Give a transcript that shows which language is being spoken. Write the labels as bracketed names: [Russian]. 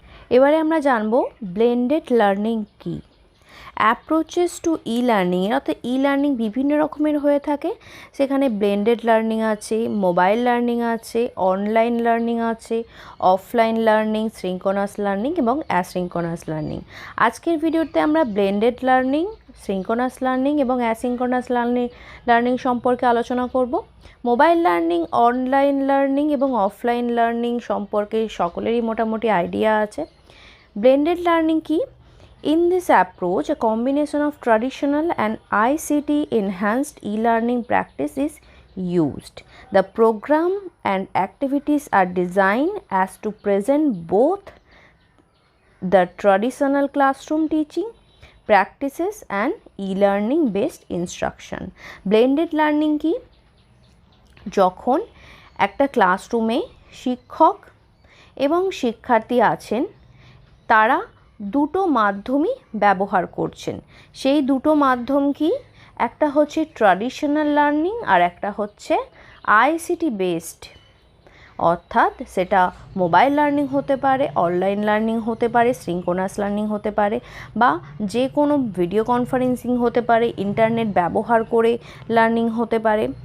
[Bangla] এবারে আমরা জানবো ব্লেন্ডেড লার্নিং কী। [English] approaches to e learning, [Bangla] অর্থাৎ ই লার্নিং বিভিন্ন রকমের হয়ে থাকে, সেখানে ব্লেন্ডেড লার্নিং আছে, মোবাইল লার্নিং আছে, অনলাইন লার্নিং আছে, অফলাইন লার্নিং, সিঙ্ক্রোনাস লার্নিং এবং অ্যাসিঙ্ক্রোনাস লার্নিং। আজকের ভিডিওতে আমরা ব্লেন্ডেড লার্নিং, সিঙ্ক্রোনাস লার্নিং এবং অ্যাসিঙ্ক্রোনাস লার্নিং সম্পর্কে আলোচনা করব। মোবাইল লার্নিং, অনলাইন লার্নিং এবং অফলাইন লার্নিং সম্পর্কে সকলেরই মোটামুটি আইডিয়া আছে। ব্লেন্ডেড লার্নিং কি? [English] In this approach, a combination of traditional and ICT enhanced e-learning practice is used. The program and activities are designed as to present both the traditional classroom teaching practices and e-learning based instruction. [Bangla] Blended learning কি? যখন একটা ক্লাসরুমে শিক্ষক এবং শিক্ষার্থী আছেন, তারা দুটো মাধ্যমই ব্যবহার করছেন। সেই দুটো মাধ্যম কি? একটা হচ্ছে ট্র্যাডিশনাল লার্নিং আর একটা হচ্ছে আইসিটি বেসড, অর্থাৎ সেটা মোবাইল লার্নিং হতে পারে, অনলাইন লার্নিং হতে পারে, সিঙ্ক্রোনাস লার্নিং হতে পারে, বা যে কোনো ভিডিও কনফারেন্সিং হতে পারে, ইন্টারনেট ব্যবহার করে লার্নিং হতে পারে।